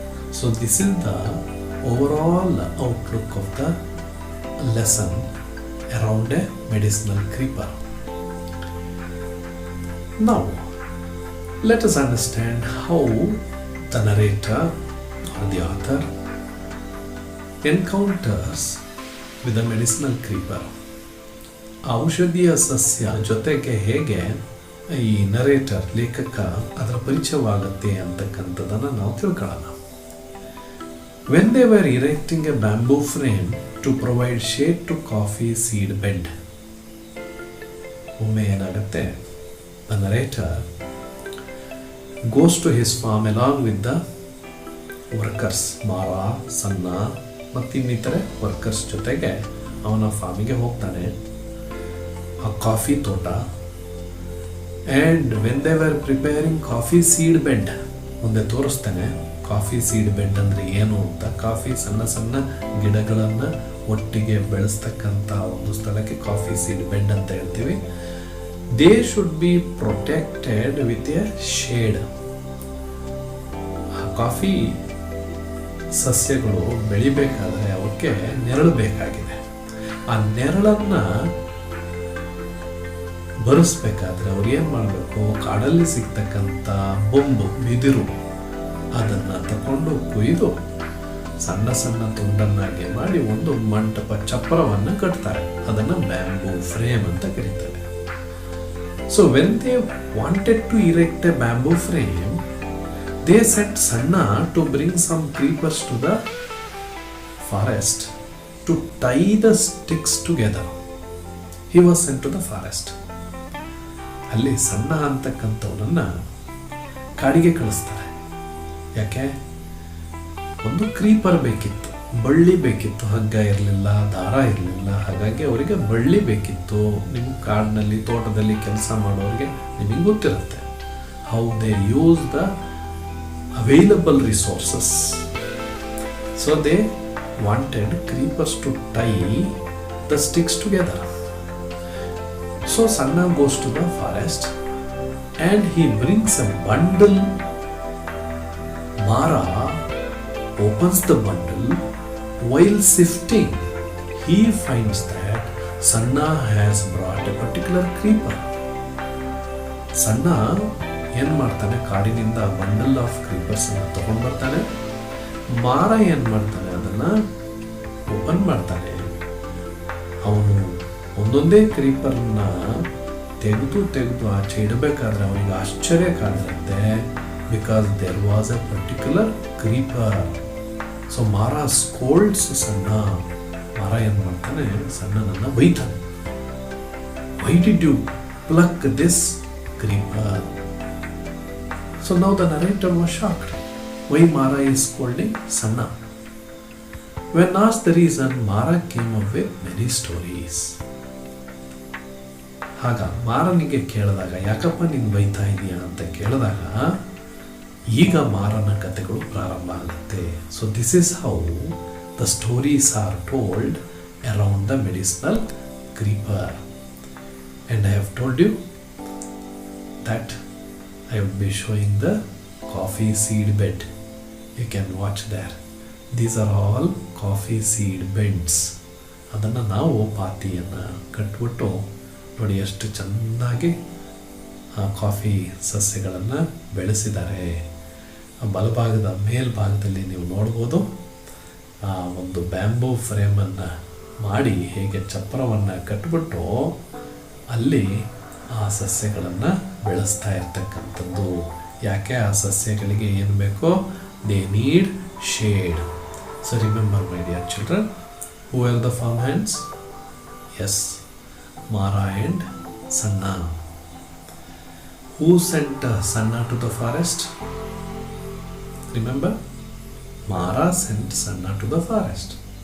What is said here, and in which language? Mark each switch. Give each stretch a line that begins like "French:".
English: So this is the overall outlook of the lesson around a medicinal creeper. Now let us understand how the narrator or the author encounters with the medicinal creeper.
Kannada: ಔಷಧೀಯ ಸಸ್ಯ ಜೊತೆಗೆ ಹೇಗೆ ಈ narrator ಲೇಖಕ ಅದರ ಪರಿಚಯವಾಗುತ್ತೆ ಅಂತಕ್ಕಂಥದ್ದನ್ನು ನಾವು ತಿಳ್ಕೊಳ್ಳೋಣ.
English: When they were erecting a bamboo frame to provide shade to coffee seed bed,
Kannada: ಒಮ್ಮೆ ಏನಾಗುತ್ತೆ,
English: the narrator goes to his farm along with the workers,
Kannada: ಮಾರ, ಸಣ್ಣ ಮತ್ತು ಇನ್ನಿತರೆ ವರ್ಕರ್ಸ್ ಜೊತೆಗೆ ಅವನ ಫಾರ್ಮಿಗೆ ಹೋಗ್ತಾನೆ, ಆ ಕಾಫಿ ತೋಟ.
English: and when they were preparing coffee seed bed,
Kannada: ಮುಂದೆ ತೋರಿಸ್ತಾನೆ ಕಾಫಿ ಸೀಡ್ ಬೆಡ್ ಅಂದರೆ ಏನು ಅಂತ. ಕಾಫಿ ಸಣ್ಣ ಸಣ್ಣ ಗಿಡಗಳನ್ನು ಒಟ್ಟಿಗೆ ಬೆಳೆಸ್ತಕ್ಕಂಥ ಒಂದು ಸ್ಥಳಕ್ಕೆ ಕಾಫಿ ಸೀಡ್ ಬೆಡ್ ಅಂತ ಹೇಳ್ತೀವಿ.
English: They should be protected with a shade.
Kannada: Coffee ಸಸ್ಯಗಳು ಬೆಳಿಬೇಕಾದ್ರೆ ಅವಕ್ಕೆ ನೆರಳು ಬೇಕಾಗಿದೆ. ಆ ನೆರಳನ್ನು ಬರೆಸ್ಬೇಕಾದ್ರೆ ಅವ್ರು ಏನು ಮಾಡಬೇಕು, ಕಾಡಲ್ಲಿ ಸಿಗ್ತಕ್ಕಂಥ ಬೊಂಬು, ಬಿದಿರು, ಅದನ್ನು ತಗೊಂಡು ಕೊಯ್ದು ಸಣ್ಣ ಸಣ್ಣ ತುಂಡನ್ನಾಗಿ ಮಾಡಿ ಒಂದು ಮಂಟಪ ಚಪ್ಪರವನ್ನು ಕಟ್ತಾರೆ. ಅದನ್ನು ಬ್ಯಾಂಬೂ ಫ್ರೇಮ್ ಅಂತ ಕರೀತಾರೆ.
English: So when they wanted to erect a bamboo frame, they sent Sanna to bring some creepers to the forest to tie the sticks together. He was sent to the forest.
Kannada: ಅಲ್ಲಿ ಸಣ್ಣ ಅಂತಕ್ಕಂಥವನನ್ನ ಕಾಡಿಗೆ ಕಳಿಸ್ತಾರೆ. ಯಾಕೆ? ಒಂದು creeper ಬೇಕಿತ್ತು, ಬಳ್ಳಿ ಬೇಕಿತ್ತು. ಹಗ್ಗ ಇರಲಿಲ್ಲ, ದಾರ ಇರಲಿಲ್ಲ. ಹಾಗಾಗಿ ಅವರಿಗೆ ಬಳ್ಳಿ ಬೇಕಿತ್ತು. ನಿಮ್ಮ ಕಾಡಿನಲ್ಲಿ ತೋಟದಲ್ಲಿ ಕೆಲಸ ಮಾಡೋರಿಗೆ ನಿಮಗೆ ಗೊತ್ತಿರುತ್ತೆ
English: How they use the available resources. So they wanted creepers to tie the sticks together. So Sanna goes to the forest and he brings a bundle. Mara opens the bundle. While sifting, he finds that Sanna has brought a particular creeper.
Kannada: Sanna ಏನು ಮಾಡ್ತಾನೆ, ಕಾಡಿನಿಂದ
English: bundle of creepers
Kannada: ಅನ್ನು ತಗೊಂಡು ಬರ್ತಾನೆ. ಮಾರ ಏನು ಮಾಡ್ತಾನೆ, ಅದನ್ನು ಓಪನ್ ಮಾಡ್ತಾನೆ. ಅವನು ಒಂದೊಂದೇ ಕ್ರೀಪರ್ನ ತೆಗೆದು ಆಚೆ ಇಡಬೇಕಾದ್ರೆ ಅವನಿಗೆ ಆಶ್ಚರ್ಯ ಕಾಣಿರುತ್ತೆ.
English: Because there was a particular creeper. So Mara scolds Sanna.
Kannada: ಮಾರ ಏನು ಮಾಡ್ತಾನೆ, ಸಣ್ಣನನ್ನು ಬೈತಾನೆ.
English: Why did you pluck this creeper? So now the narrator was shocked. Why Mara is scolding Sanna? When asked the reason, Mara came up with many stories.
Kannada: ಆಗ ಮಾರನಿಗೆ ಕೇಳಿದಾಗ, ಯಾಕಪ್ಪ ನೀನು ಬೈತಾ ಇದೀಯಾ ಅಂತ ಕೇಳಿದಾಗ, ಈಗ ಮಾರನ ಕಥೆಗಳು ಪ್ರಾರಂಭ ಆಗುತ್ತೆ.
English: So this is how the stories are told around the medicinal creeper. And I have told you that I will be showing the coffee seed bed. You can watch there. These are all coffee seed beds.
Kannada: ಅದನ್ನು ನಾವು ಪಾತಿಯನ್ನು ಕಟ್ಬಿಟ್ಟು ನೋಡಿ ಎಷ್ಟು ಚೆನ್ನಾಗಿ coffee ಸಸ್ಯಗಳನ್ನು ಬೆಳೆಸಿದ್ದಾರೆ. ಬಲಭಾಗದ ಮೇಲ್ಭಾಗದಲ್ಲಿ ನೀವು ನೋಡ್ಬೋದು ಆ ಒಂದು ಬ್ಯಾಂಬೂ ಫ್ರೇಮನ್ನು ಮಾಡಿ ಹೇಗೆ ಚಪ್ಪರವನ್ನು ಕಟ್ಬಿಟ್ಟು ಅಲ್ಲಿ ಆ ಸಸ್ಯಗಳನ್ನು ಬೆಳೆಸ್ತಾ ಇರ್ತಕ್ಕಂಥದ್ದು. ಯಾಕೆ? ಆ ಸಸ್ಯಗಳಿಗೆ ಏನು ಬೇಕೋ,
English: They need shade. So remember, my dear children, who are the farm hands? Yes, Mara and Sanna. Who sent Sanna to the forest? Remember, Mara sent Sanna to the forest.